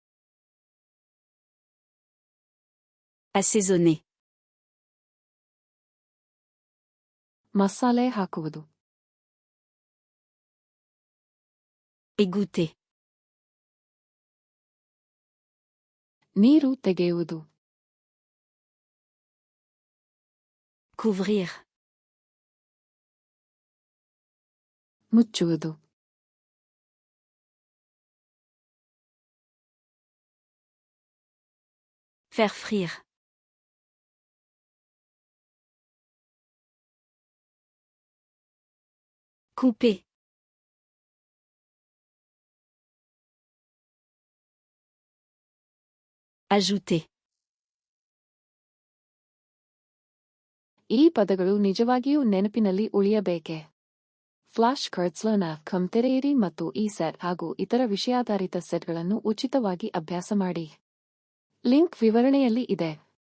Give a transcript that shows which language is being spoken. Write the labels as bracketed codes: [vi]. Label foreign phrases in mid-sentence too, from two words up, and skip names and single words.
[fr] Assaisonner. [kn] ಮಸಾಲೆ ಹಾಕುವುದು. [fr] Égoutter. [kn] ನೀರು ತೆಗೆಯುವುದು. [fr] Couvrir. [kn] ಮುಚ್ಚುವುದು. [fr] Faire frire. Couper. Ajouter. [kn] ಈ ಪದಗಳು ನಿಜವಾಗಿಯೂ ನೆನಪಿನಲ್ಲಿ ಉಳಿಯಬೇಕೆ? [en] Flash Cards Com [kn] ತೆರೆಯಿರಿ ಮತ್ತು ಈ ಸೆಟ್ ಹಾಗೂ ಇತರ ವಿಷಯಾಧಾರಿತ ಸೆಟ್ಗಳನ್ನು ಉಚಿತವಾಗಿ ಅಭ್ಯಾಸ ಮಾಡಿ. ಲಿಂಕ್ ವಿವರಣೆಯಲ್ಲಿ ಇದೆ.